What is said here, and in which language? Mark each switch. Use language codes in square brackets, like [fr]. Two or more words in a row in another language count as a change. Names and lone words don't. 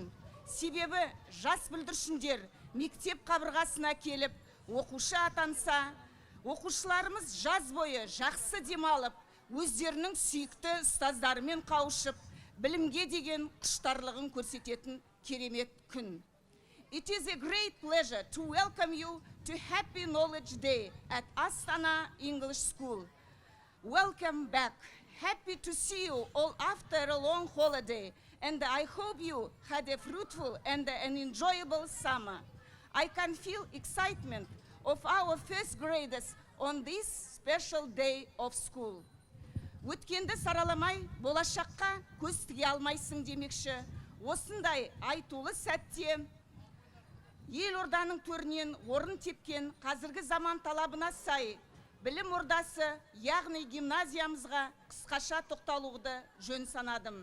[kk] Себебі жас бүлдіршіндер мектеп қабырғасына келіп, оқушы атанса, оқушыларымыз жаз бойы жақсы демалып, өздерінің сүйікті ұстаздарымен қауышып, білімге деген құштарлығын көрсететін керемет күн. [en] It is a great pleasure to welcome you to Happy Knowledge Day at Astana English School. Welcome back. Happy to see you all after a long holiday, and I hope you had a fruitful and an enjoyable summer. I can feel excitement of our first graders on this special day of school. [kk] Өткенді сараламай, болашаққа көз тіге алмайсың демекші. Осындай айтулы сәтте елорданың төрінен орын тепкен қазіргі заман талабына сай білім ордасы, яғни гимназиямызға қысқаша тоқталуды жөн санадым.